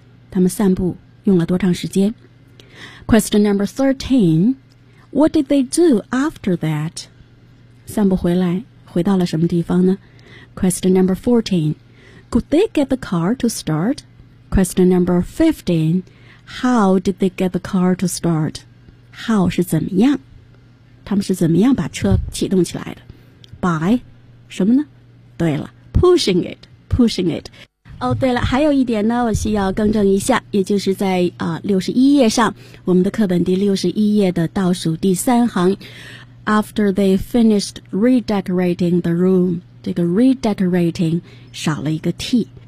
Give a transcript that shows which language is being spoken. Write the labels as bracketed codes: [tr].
[zh] 他们散步用了多长时间。 [en] Question number 13. What did they do after that? [zh] 散步回来回到了什么地方呢? [en] Question number 14. Could they get the car to start? Question number 15, how did they get the car to start? [zh] How 是怎么样？他们是怎么样把车启动起来的 ？By 什么呢？对了 ， [en] pushing it. [zh] 哦、oh, ，对了，还有一点呢，我需要更正一下，也就是在61页上，我们的课本第61页的倒数第三行 ， [en] After they finished redecorating the room， [zh] 这个 redecorating 少了一个 t。